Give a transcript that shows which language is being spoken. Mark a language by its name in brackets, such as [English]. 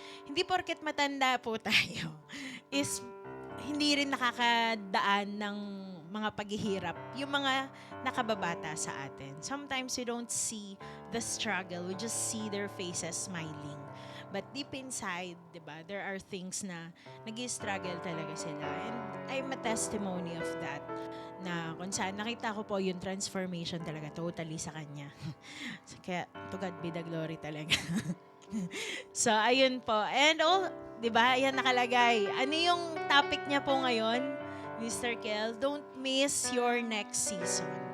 [Filipino] Hindi porket matanda po tayo is hindi rin nakakadaan ng mga paghihirap, yung mga nakababata sa atin. [English] Sometimes we don't see the struggle, we just see their faces smiling. But deep inside, [Filipino] di ba, [English] there are things [Filipino] na nag-struggle talaga sila. [English] And I'm a testimony of that. [Filipino] Na kung saan nakita ko po yung transformation talaga totally sa kanya. Kaya [English] to God be the glory [Filipino] talaga. So, ayun po. And di ba, ayan nakalagay. Ano yung topic niya po ngayon, Mr. Kel? [English] Don't miss your next season.